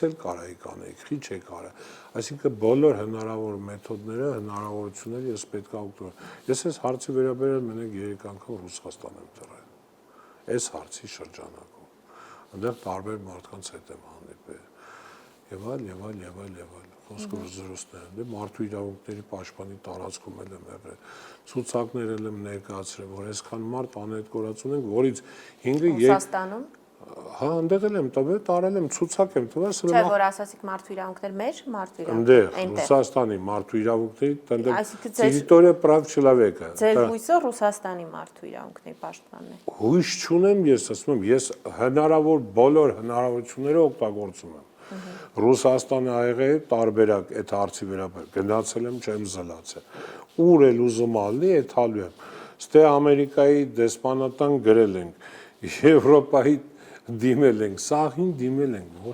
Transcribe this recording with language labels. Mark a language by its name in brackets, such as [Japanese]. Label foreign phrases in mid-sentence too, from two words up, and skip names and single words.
[Armenian] էլ կարայիք անեիք, խի չեք արել։ Այսինքն բոլոր հնարավոր մեթոդները, հնարավորությունները ես պետք է օգտվեմ։ Ես այս հարցի վերաբերյալ մենակ 3 անգամ Ռուսաստան եմ ծռել։ Այս հարցի շրջանակում։ Այնտեղ տարբեր մարդկանց հետ եմ հանդիպել։ Եվ այլ։ Խոսքը զրույցներ են, դե մարդու իրավունքների պաշտպանի տարածքում եմ եղել, ցուցակներ եմ ներկայացրել, որ այսքան մարդ անհետ կորած ունենք, որից 5-ը Ռուսաստանում։ Հա, այնտեղ եմ տվել, տարել եմ, ցուցակ եմ տվել, Չէ, որ ասացիք մարդու իրավունքներ մեր, մարդու իրավունքներ։ Այնտեղ Ռուսաստանի մարդու իրավունքների, այնտեղ [Russian] территория прав человека։ [Armenian] Ձեր հույսը Ռուսաստանի մարդու իրավունքների պաշտպանն է։ Հույս չունեմ, ես ասում եմ, ես հնարավոր բոլոր հնարավորությունները օգտագործում եմ։ Ռուսաստանը ա եղել տարբերակ այդ հարցի վերաբերյալ, գնացել եմ, չեմ զլացել։ Ուր էլ ուզում ալի, այդ հալու եմ։ Ստե Ամերիկայի դեսպանատան գրել ենք, Եվրոպայի դիմել ենք, սաղին դիմել ենք, ոչ